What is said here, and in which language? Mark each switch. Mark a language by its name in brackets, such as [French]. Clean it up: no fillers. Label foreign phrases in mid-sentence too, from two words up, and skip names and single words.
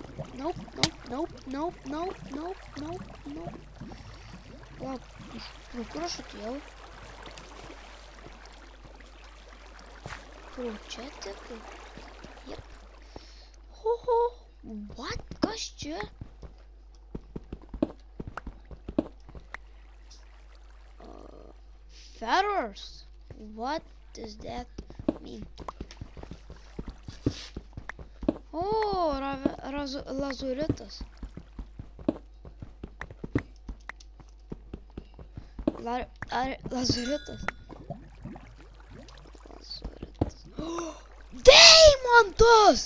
[Lithuanian] Nope. Lauk, kur aš atėjau? Pro čia tik. Jep. What? Kas čia? [English] Feathers? What does that mean? [Lithuanian] O, lazuritas. Lazuritas. Deimantas!